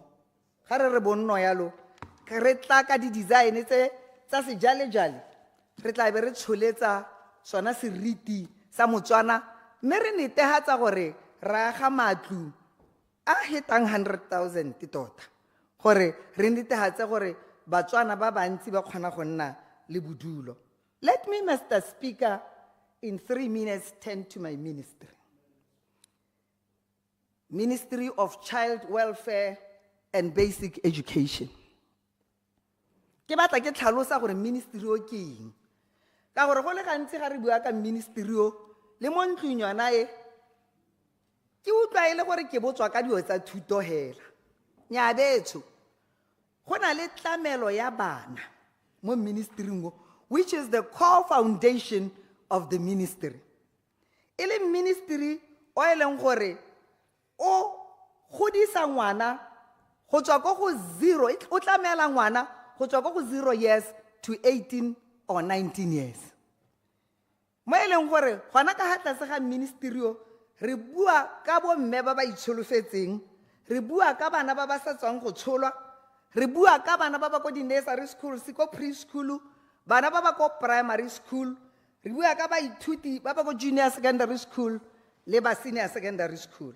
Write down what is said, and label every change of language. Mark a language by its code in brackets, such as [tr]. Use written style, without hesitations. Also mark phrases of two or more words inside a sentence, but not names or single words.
[tn] Ga re bonno yalo re tla ka di design tse tsa sejalejale re tla be re tsholetsa sona seriti sa Motswana mme re netehatsa gore ra ga matlu a hetang 100,000 tota gore re netehatse gore Batswana ba bantsi ba kgona go nna le bodulo. [en] Let me, Mr. Speaker, in 3 minutes turn to my ministry. Ministry of Child Welfare and Basic Education. [tn] Ke batla ke tlhalosa gore ministry o ke eng. Ka gore go le gantsi ga re bua ka ministry o le mo ntlong yona e ke utlwa ile gore ke botswa ka dio tsa thuto hela. Nya betso go na le tlamelo ya bana mo ministry ngo, [en] which is the core foundation of the ministry. [tn] Ile ministry o eleng gore o godisa ngwana go tswa go 0, o tlamela ngwana go tswa go 0 [en] years to 18 or 19 years. [tn] Mo eleng gore gona ka hatlase ga ministry o re bua ka bo mme ba ba itsholofetseng, re bua ka bana ba ba sa tswang go tsholwa, re bua ka bana ba ba ko di [en] nursery school, [tn] ko preschool, bana ba ba ko [en] primary school, [tn] re bua ka baithuti ba ba ko [en] junior secondary school [tn] le ba [en] senior secondary school.